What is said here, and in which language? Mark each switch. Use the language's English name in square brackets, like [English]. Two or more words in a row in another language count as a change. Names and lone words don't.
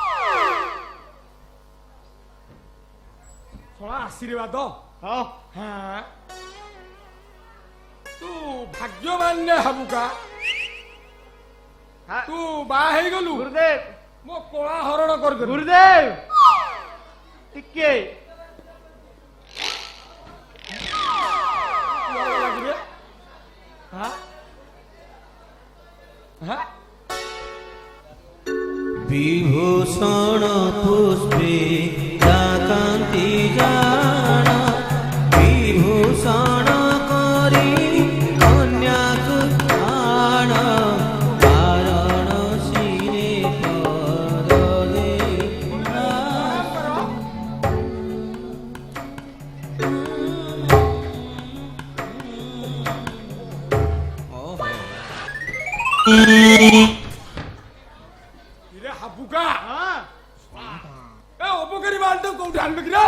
[Odia] ଶଳା ଆଶୀର୍ବାଦ? ହଁ ହଁ ତୁ ଭାଗ୍ୟବାନ ହାବୁକା। ତୁ ବାହା ହେଇଗଲୁ ଗୁରୁଦେବ। ମୋ କଳା ହରଣ କରିଦେଲୁ। ଗୁରୁଦେବ ଟିକେ ବିଭୂଷଣ ପୁଷ୍ପେ କାନ୍ତି ଜାନ ବିଭୂଷଣ କରି କନ୍ୟାକୁ ଆଣ କାରଣ ଶିରେ ପଦ ଦେଇ ହାବୁକା ହଁ? ଏ ଅପକାରୀ ବାଲଟା କୋଉଠି ଆଣିବେ କିରେ?